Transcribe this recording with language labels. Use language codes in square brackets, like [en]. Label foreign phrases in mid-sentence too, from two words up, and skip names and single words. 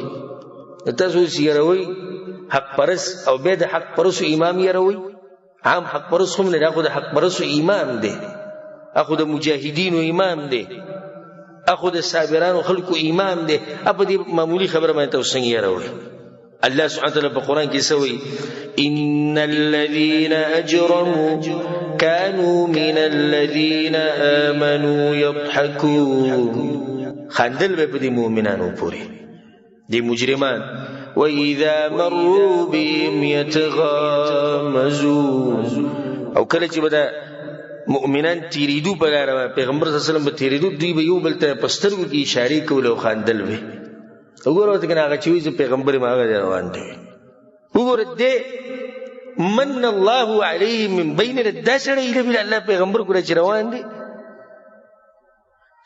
[ps] تاسو اوس یروئ حق پرست او بیا د حق پرستو امام یروئ. عام حق پرست هم نه، دا خو د حق پرستو امام دی، اخو د مجاهدینو امام دی، اخو د صابرانو خلکو امام دی. په دې معمولی خبره باندې تاسو څنګه یروئ؟ [ar] الله سبحانه وتعالی [ps] په قرآن کې څه وایي [ar] ان الذين اجرموا كانوا من الذين آمنوا يضحكون. [ps] خندل به په دې مؤمنانو پورې دي مجرمان. [ar] وَإِذَا مَرُّوا بِهِمْ يَتَغَامَزُونَ. [ps] او کله چې به دا مؤمنان تیریدو په لاره، پیغمبر [ar] صلی الله علیه وسلم [ps] به تیریدو، دوی به یو بل ته په سترګو کې اشارې کول او خندل به. وګوره ورته کنه هغه چې وایي زه پیغمبر یم هغه روان دی. وګوره دې [ar] من الله علیه من بیننا، [ps] دا سړی ایله بله الله پیغمبر ګوره چې روان دی.